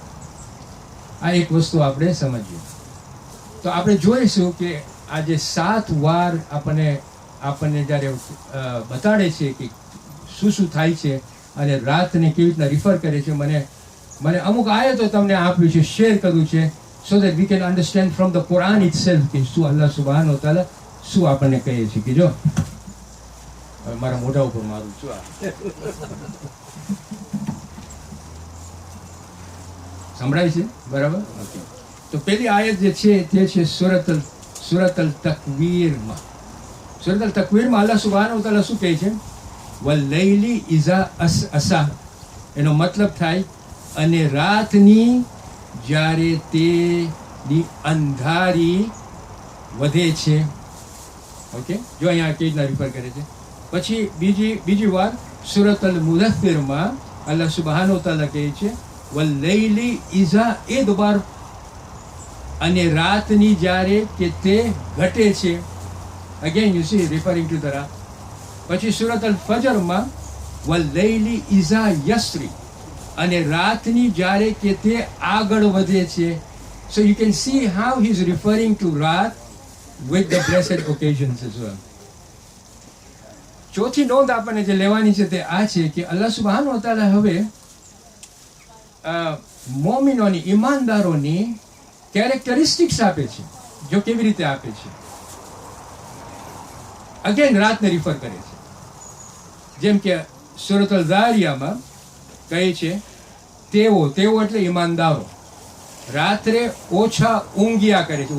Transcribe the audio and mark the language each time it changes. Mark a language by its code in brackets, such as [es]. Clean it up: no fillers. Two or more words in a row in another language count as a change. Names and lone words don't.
[gu] આ એક વસ્તુ આપણે સમજીએ. તો આપણે જોઈશું કે આજે 7 વાર આપણને જ્યારે બતાડે છે કે શું થાય છે અને રાતને કેવી રીતના રિફર કરે છે. મને અમુક આયતો તમને આપ્યું છે, શેર કર્યું છે, [en] so that we can understand from the Quran itself [gu] કે શું [ar] الله سبحانه وتعالى [gu] શું આપણને કહે છે. કે જો મારા મોઢા ઉપર મારું છું આ સંભળાય છે બરાબર? ઓકે. તો પેલી આયત જે છે તે છે સૂરત અલ તકવીરમાં. સૂરત અલ તકવીરમાં [ar] الله سبحانه وتعالى [gu] શું કહે છે? [ar] والليل إذا عسعس. [gu] એનો મતલબ થાય અને રાતની જ્યારે તેની અંધારી વધે છે. ઓકે, જો અહીંયા કેવી રીતના રિફર કરે છે. પછી બીજી વાર સૂરત અલ મુદથ્થિરમાં [ar] الله سبحانه وتعالى [gu] કહે છે [ar] والليل إذ أدبر, [gu] અને રાતની જ્યારે કે તે ઘટે છે. [en] again you see referring to the રાત. [gu] પછી સૂરત અલ ફજરમાં [ar] والليل إذا يسر, [gu] અને રાતની જ્યારે કે તે આગળ વધે છે. [en] So you can see how he is referring to Raat with the blessed occasions as well. [gu] ચોથી નોંધ આપણને જે લેવાની છે તે આ છે કે [ar] الله سبحانه وتعالى [gu] હવે મોમિનોની, ઈમાનદારોની કેરેક્ટરિસ્ટિક્સ આપે છે. જો કેવી રીતે આપે છે, અગેન રાતને રિફર કરે છે. જેમ કે સૂરત અલ ઝારિયામાં કહે છે તેઓ એટલે ઈમાનદારો રાત્રે ઓછા ઊંઘ્યા કરે છે.